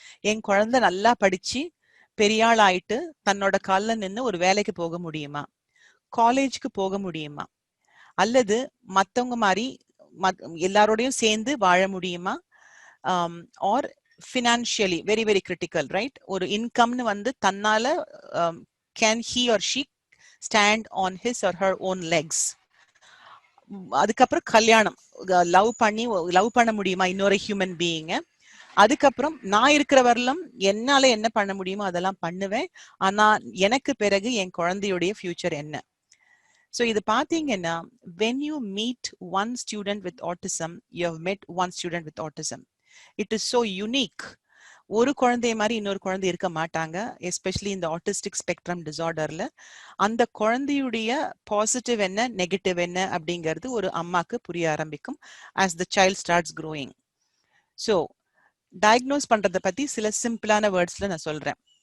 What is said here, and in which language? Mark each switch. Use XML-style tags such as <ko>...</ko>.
<ta>என் குழந்தை நல்லா படிச்சு பெரிய ஆள் ஆயிட்டு தன்னோட கால்ல நின்று ஒரு வேலைக்கு போக முடியுமா, காலேஜுக்கு போக முடியுமா, அல்லது மத்தவங்க மாதிரி எல்லாரோடையும் சேர்ந்து வாழ முடியுமா,</ta> <en>or financially very very critical,</en> <ta>right, ஒரு இன்கம்னு வந்து தன்னால</ta> <en>Can he or she stand on his or her own legs.</en> <ta>அதுக்கப்புறம் கல்யாணம், லவ் பண்ண முடியுமா இன்னொரு ஹியூமன் பீயிங்க. அதுக்கப்புறம் நான் இருக்கிற வரலும் என்னால என்ன பண்ண முடியுமோ அதெல்லாம் பண்ணுவேன். ஆனா எனக்கு பிறகு என் குழந்தையுடைய ஃபியூச்சர் என்ன. ஸோ இது பாத்தீங்கன்னா,</ta> <en>when you meet one student with autism, you have met one student with autism. It is so unique.</en> <ta>ஒரு குழந்தைய மாதிரி இன்னொரு குழந்தை இருக்க மாட்டாங்க, எஸ்பெஷலி இந்த ஆட்டிஸ்டிக் ஸ்பெக்ட்ரம் டிசார்டர்ல. அந்த குழந்தையுடைய பாசிட்டிவ் என்ன, நெகட்டிவ் என்ன அப்படிங்கிறது ஒரு அம்மாக்கு புரிய ஆரம்பிக்கும்</ta> <en>as the child starts growing.</en> <ta>So diagnose பண்றதை பத்தி சில சிம்பிளான வேர்ட்ஸ்ல நான் சொல்றேன்.</ta>